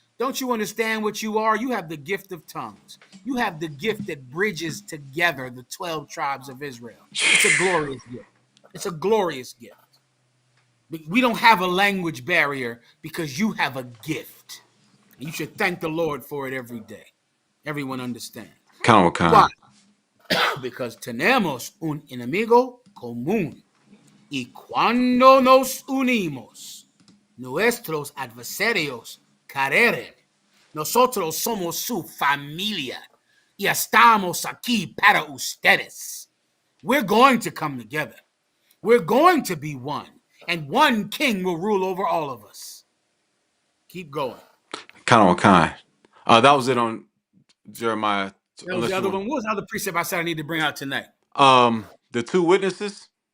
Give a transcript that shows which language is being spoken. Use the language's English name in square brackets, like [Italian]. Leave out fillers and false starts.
[English] Don't you understand what you are? You have the gift of tongues. You have the gift that bridges together the 12 tribes of Israel. It's a glorious gift. It's a glorious gift. We don't have a language barrier because you have a gift. And you should thank the Lord for it every day. Everyone understands. Kind Why? of. Because [Spanish] tenemos un enemigo común. Y cuando nos unimos, nuestros adversarios caerán. Nosotros somos su familia y estamos aquí para ustedes. [English] We're going to come together. We're going to be one. And one king will rule over all of us. Keep going. Kind. That was it on Jeremiah. That was the other one. What was the other precept I said I need to bring out tonight? The two witnesses.